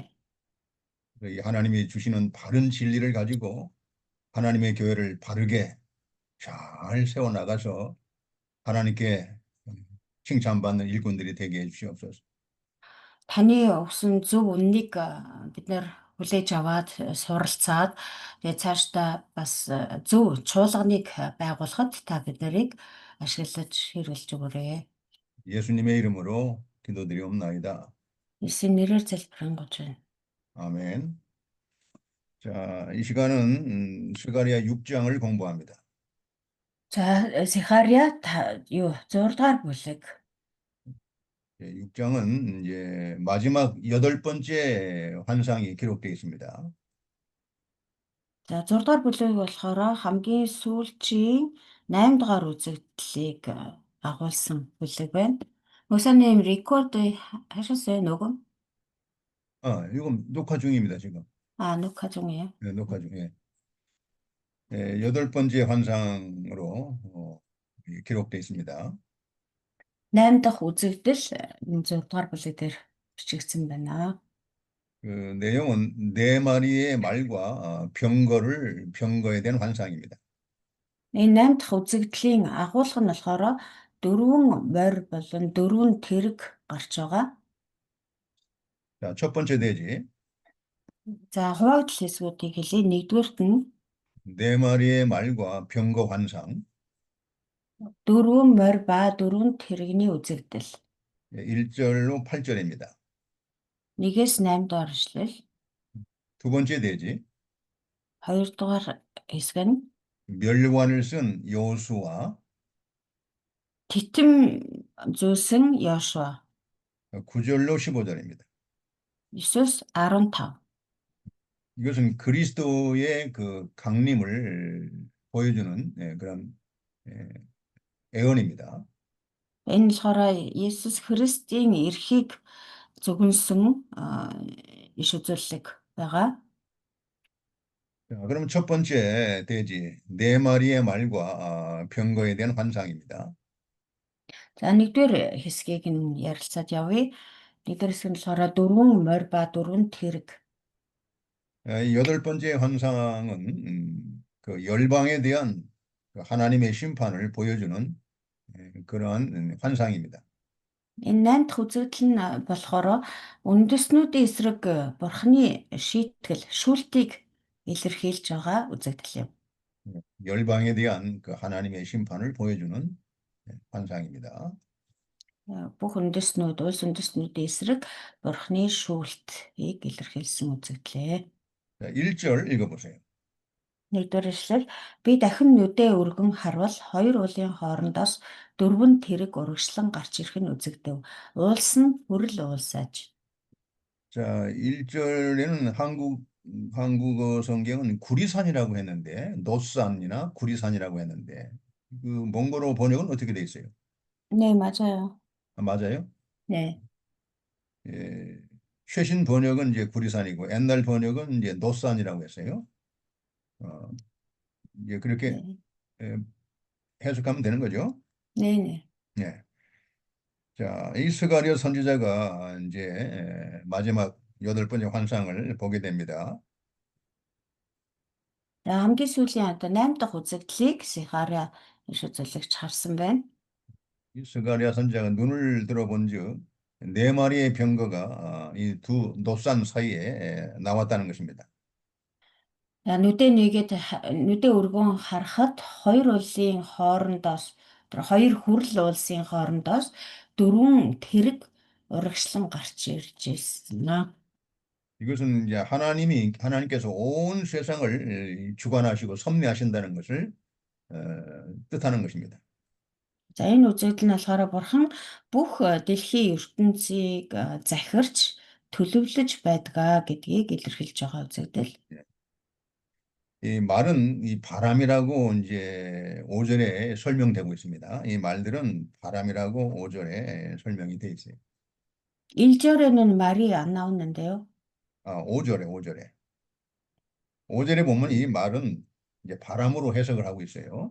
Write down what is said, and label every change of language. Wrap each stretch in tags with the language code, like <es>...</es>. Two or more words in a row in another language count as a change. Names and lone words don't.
<ko>하나님이 주시는 바른 진리를 가지고 하나님의 교회를 바르게 잘 세워나가서 하나님께 칭찬받는 일꾼들이 되게 해주시옵소서.</ko> <mn>Таны өгсөн зөв үннийг бид нэр хүлээж аваад суралцаад тэгээ цаашдаа бас зөв чуулганыг байгуулахад та бид нарыг ашиглаж хэрэглэж өгөөрэй.</mn> <ko>예수님의 이름으로 기도드리옵나이다.</ko> <mn>Есүсийн нэрээр залбирanгуйч байна.</mn> <ko>아멘. 자, 이 시간은 스가랴 6장을 공부합니다.</ko> <mn>За Сихария юу 6 дугаар бүлэг.</mn> <ko>6장은 이제 마지막 8번째 환상이 기록되어 있습니다.</ko> <mn>За 6 дугаар бүлэг болохоор хамгийн сүүлчийн 8 дугаар үзэгдлийг агуулсан бүлэг байна. Мөсөний рекорд</mn> <ko>하셨어요, 녹음? 이건 녹화 중입니다, 지금. 녹화 중이에요. 네, 녹화 중에. 8번째 환상으로 기록되어 있습니다.</ko> <mn>8 дахь үзэгдэл энэ 6 дугаар бүлэг дээр бичигдсэн байна.</mn> <ko>그 내용은 네 마리의 말과 병거에 대한 환상입니다.</ko> <mn>Энэ 8 дахь үзэгдлийн агуулга нь болохоор 4 морь болон 4 тэрэг гарч байгаа.</mn> <ko>자, 첫 번째 대지.</ko> <mn>За хуваагдал хэсгүүдийг хэлье. Нэгдүгээрт нь</mn> <ko>네 마리의 말과 병거 환상.</ko> <mn>4 морь ба 4 тэрэгний үзэгдэл.</mn> <ko>1절로 8절입니다.</ko> <mn>1-ээс 8 дугаар ишлэл.</mn> <ko>두 번째 대지.</ko> <mn>2 дугаар хэсэг нь</mn> <ko>멸관을 쓴 여호수아.</ko> <mn>титэм зөөсөн Йошуа.</mn> <ko>9절로 15절입니다.</ko> <mn>9-өөс 15.</mn> <ko>이것은 그리스도의 그 강림을 보여주는 그런 애언입니다.</ko> <mn>Энэ болохоор Есүс Христийн эрхийг зөвгөнсөн иш үзүүлэлт байгаа.</mn> <ko>자, 그럼 첫 번째 대지 네 마리의 말과 병거에 대한 환상입니다.</ko> <mn>За нэгдүгээр хэсгийг нь ярилцаад явъя. Нэгдүгээр хэсэг нь болохоор 4 морь ба 4 тэрэг.</mn> <ko>이 여덟 번째 환상은 그 열방에 대한 그 하나님의 심판을 보여주는 그러한 환상입니다.</ko> <mn>Энэ 8 дахь үзэгдэл нь болохоор үндэстнүүдийн эсрэг Бурхны шийтгэл, шүүлтийг илэрхийлж байгаа үзэгдэл юм.</mn> <ko>열방에 대한 그 하나님의 심판을 보여주는 환상입니다.</ko> <mn>Бүх үндэстнүүд, улс үндэстнүүдийн эсрэг Бурхны шүүлтийг илэрхийлсэн үзэгдлээ.</mn> <ko>자, 1절 읽어보세요.</ko> <mn>Нэгдүгээр ишлэл би дахин нүдээ өргөн харвал хоёр уулын хоорондоос 4 тэрэг урагшлан гарч ирэх нь үзэгдэв. Уулс нь хүрэл уулсааж.</mn> <ko>자, 1절에는 한국어 성경은 구리산이라고 했는데 노산이나 구리산이라고 했는데 그 몽골어 번역은 어떻게 돼 있어요? 네, 맞아요. 맞아요? 네. 예, 최신 번역은 이제 구리산이고 옛날 번역은 이제 노산이라고 했어요. 이제 그렇게 네. 해석하면 되는 거죠. 네. 네. 자, 이 스가랴 선지자가 이제 마지막 8번째 환상을 보게 됩니다.</ko> <mn>За хамгийн сүүлийн одоо 8 дахь үзэгдлийг Сихария иш үзүүлэгч харсан байна.</mn> <ko>이 스가랴 선지자가 눈을 들어본즉 네 마리의 병거가 이 두 노산 사이에 나왔다는 것입니다.</ko> <mn>Нүдээ өргөн харахад хоёр улсын хоорондоос тэр хоёр хүрэл улсын хоорондоос 4 тэрэг урагшлан гарч ирж ирсэн.</mn> <ko>이것은 이제 하나님께서 온 세상을 주관하시고 섭리하신다는 것을 뜻하는 것입니다.</ko> <mn>За энэ үзэгдэл нь болохоор Бурхан бүх дэлхийн ертөнцийг захирч төлөвлөж байдгаа гэдгийг илэрхийлж байгаа үзэгдэл.</mn> <ko>이 말은 이 바람이라고 이제 5절에 설명되고 있습니다. 이 말들은 바람이라고 5절에 설명이 돼 있어요. 1절에는 말이 안 나오는데요. 5절에. 5절에 보면 이 말은 이제 바람으로 해석을 하고 있어요.</ko>